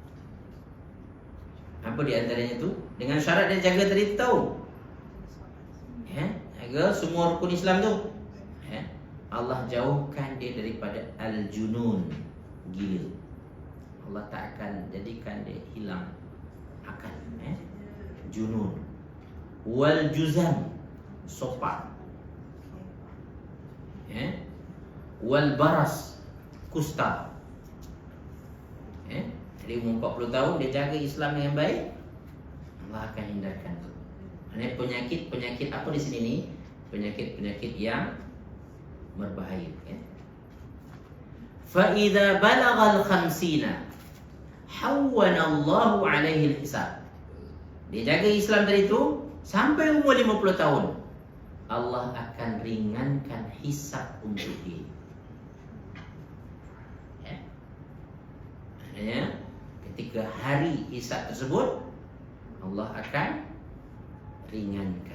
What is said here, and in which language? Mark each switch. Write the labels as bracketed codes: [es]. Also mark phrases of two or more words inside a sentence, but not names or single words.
[ms] Apa di antaranya tu? Dengan syarat dia jaga tadi tahu. Jaga semua rukun Islam tu. Allah jauhkan dia daripada al-junun, gila. Allah tak akan jadikan dia hilang akal, junun. [ar] والجذام, sopak, والبرص, [ms] kusta. Jadi umur 40 tahun dia jaga Islam dengan baik, Allah akan hindarkan tu. Penyakit apa di sini ni? Penyakit yang berbahaya. [ar] فإذا بلغ الخمسين هون الله عليه الحساب. [ms] Dia jaga Islam tadi tu sampai umur 50 tahun, Allah akan ringankan hisab untuk dia. Maknanya ketika hari hisab tersebut, Allah akan ringankan.